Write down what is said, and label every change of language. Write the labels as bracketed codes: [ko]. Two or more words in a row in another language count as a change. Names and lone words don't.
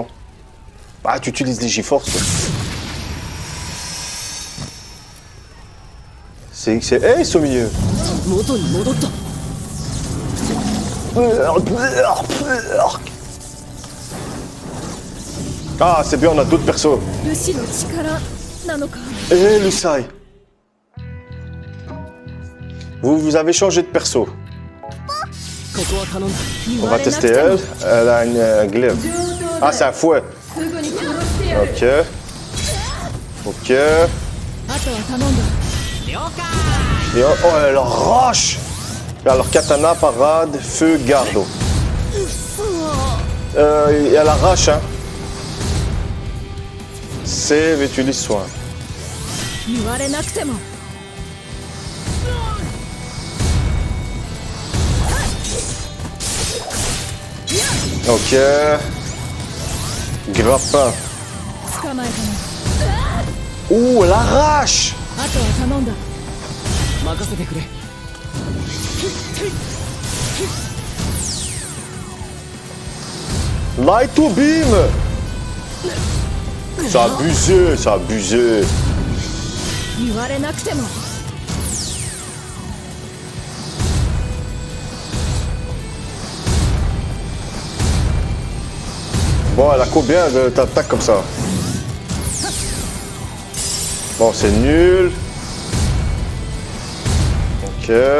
[fr] Ah, tu utilises les G-Force. C'est... Hey, ils sont au milieu. Ah, c'est bien, on a d'autres persos. [ja] ルシの力なのか [fr] Eh, Lusai. Vous avez changé de perso. [ja] ここは頼んだ [fr] On va tester elle. Elle a une glaive. Ah, c'est un fouet. [ja] すぐに殺してやる [fr] Ok. Ok. [ja] あとは頼んだ [fr] Et oh, elle arrache. Alors, katana, parade, feu, garde. Et elle arrache, hein. Save et utilise soin. [ja] 言われなくても [fr] Ok. Grappin. [ja] 捕まえた [fr] Ouh, elle arrache. [ja] なあとは頼んだ任せてくれ [en] Light to beam. [fr] C'est abusé, c'est abusé. [ja] 言われなくても [fr] Bon, elle a combien d'attaques comme ça? Bon, c'est nul. Ok.